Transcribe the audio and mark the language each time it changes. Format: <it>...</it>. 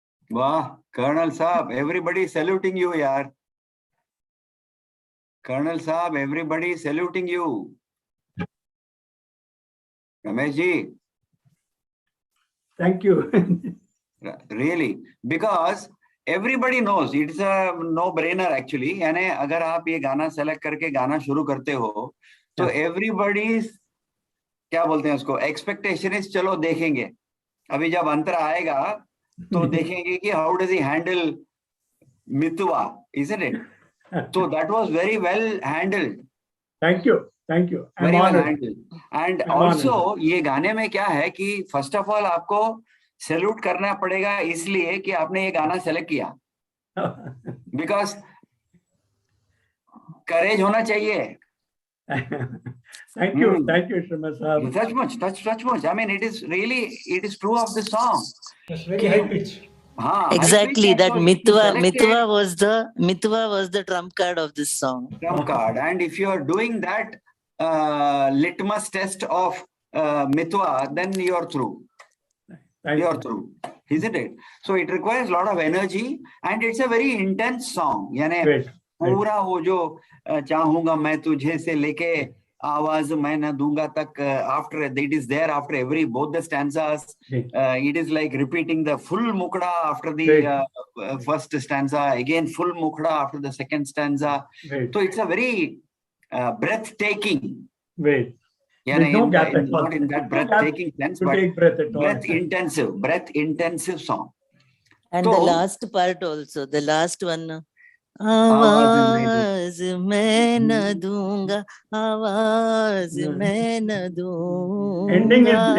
<hi>वाह कर्नल साहब,</hi> <en>everybody saluting you</en> <hi>यार. कर्नल साहब,</hi> <en>everybody saluting you.</en> <hi>Ramesh ji.</hi> <en>Thank you. Really, because everybody knows it's a no-brainer actually.</en> <hi>यानी अगर आप ये गाना सेलेक्ट करके गाना शुरू करते हो तो</hi> <en>everybody</en> <hi>क्या बोलते हैं उसको,</hi> <en>expectation is</en> <hi>चलो देखेंगे. अभी जब अंतरा आएगा तो देखेंगे कि</hi> <en>how does he handle Mitwa, isn't it? So that was very well handled. Thank you. Thank you. I'm Very well honored. handled. And I'm also honored.</en> <hi>ये गाने में क्या है कि</hi> <en>first of all</en> <hi>आपको सैल्यूट करना पड़ेगा इसलिए कि आपने ये गाना सेलेक्ट किया.</hi> <en>Because courage</en> <hi>होना चाहिए.</hi> <en>Thank you. Thank you, Sharma Sahab. Such much. I mean, it is true of the song. That's very high pitch. Exactly, that Mitwa was the trump card of this song. Trump card, and if you are doing that litmus test of Mitwa, then you are through. You are through, isn't it? So it requires a lot of energy, and it's a very intense song.</en> <hi>यानी पूरा वो जो चाहूंगा मैं तुझे से लेके आवाज मैं न दूंगा तक,</hi> <en>after it is there after every both the stanzas. It is like repeating the full mukda after the first stanza, again full mukda after the second stanza. So it's a very breathtaking. There's no gap at all. Not in that breathtaking sense, but take breath at all. breath intensive song. And So, the last part also, the last one.</en> <hi>आवाज मैं न दूंगा, आवाज मैं न दूंगा.</hi>